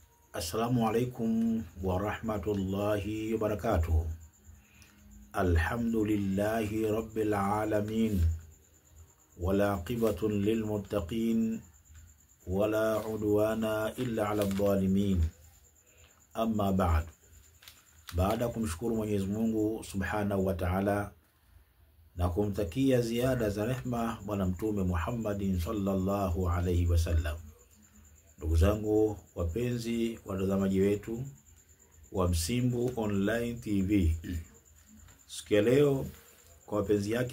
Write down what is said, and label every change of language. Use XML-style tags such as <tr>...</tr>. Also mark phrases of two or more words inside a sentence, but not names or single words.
<ar>السلام عليكم ورحمة الله وبركاته. الحمد لله رب العالمين. والعاقبة للمتقين. ولا عدوان إلا على الظالمين. أما بعد.</ar> <sw>Baada kumshukuru Mwenyezi Mungu</sw> <ar>سبحانه وتعالى</ar> <sw>na kumtakia ziada za rehma bwana mtume Muhammadin</sw> <ar>صلى الله عليه وسلم.</ar> <sw>Ndugu zangu wapenzi watazamaji wetu wa Msimbu Online TV, siku ya leo kwa wapenzi yake</sw>